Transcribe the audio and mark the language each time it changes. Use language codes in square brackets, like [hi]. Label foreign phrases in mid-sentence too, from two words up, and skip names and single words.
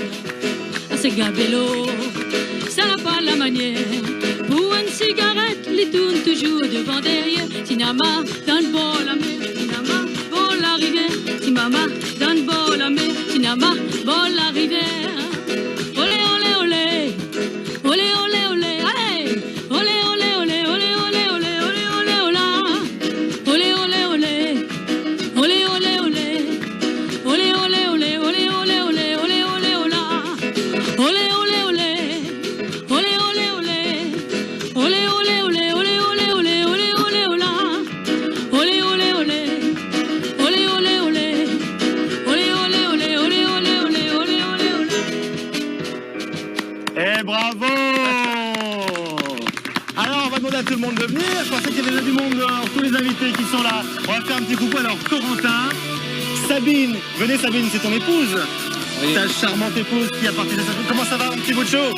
[fr] C'est Gabello, ça n'a pas la manière. Pour une cigarette, il tourne toujours devant derrière. Si Nama donne bol la mer, si Nama bol la rivière. Si Mama donne bol la mer, si Nama bol la rivière. Olé, olé, olé, olé, olé, olé, allez. Olé, olé, olé, olé, olé, olé, olé, olé, olé. Olé, olé, olé, olé, olé, olé. Olé, olé, olé, olé, olé, olé, olé, olé, olé. Olé, olé, olé, olé, olé, olé. Olé, olé, olé, olé, olé, olé, olé, olé, olé. Olé, olé, olé. Olé, olé, olé. Olé, olé, olé, olé, olé, olé, olé, olé, olé. Et bravo! Alors, on va demander à tout le monde de venir. Je pensais qu'il y avait déjà du monde dehors, tous les invités qui sont là. On va faire un petit coucou. Alors, Corentin, Sabine. Venez, Sabine, c'est ton épouse. Oui. Ta charmante épouse qui a partagé sa... Comment ça va, mon petit bout de show?